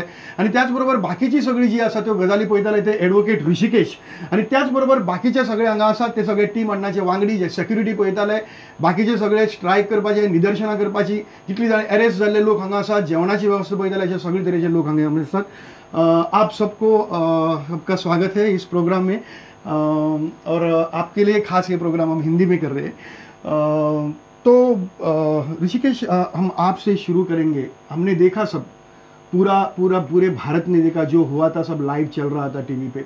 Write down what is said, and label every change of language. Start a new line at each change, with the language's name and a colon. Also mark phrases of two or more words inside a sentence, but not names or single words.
Konkani: आनी त्याच बरोबर बाकीची सगळी जी आसा त्यो गजाली पळयताले ते एडवोकेट ऋषिकेश. आनी त्याच बरोबर बाकीचे सगळे हांगा आसात ते सगळे टीम अण्णाचे वांगडी जे सेक्युरिटी पळयताले, बाकीचे सगळे स्ट्रायक करपाचे, निदर्शनां करपाची, जितली जाण अरेस्ट जाल्ले लोक हांगा आसात, जेवणाची वेवस्था पळयताले, अशे सगळे तरेचे लोक हांगा आसात.
Hindi: आप सबका स्वागत है इस प्रोग्राम में और आपके लिए खास ये प्रोग्राम हम हिंदी में कर रहे हैं. तो ऋषिकेश, हम आपसे शुरू करेंगे. हमने देखा सब पूरे भारत ने देखा, जो हुआ था सब लाइव चल रहा था टीवी पे.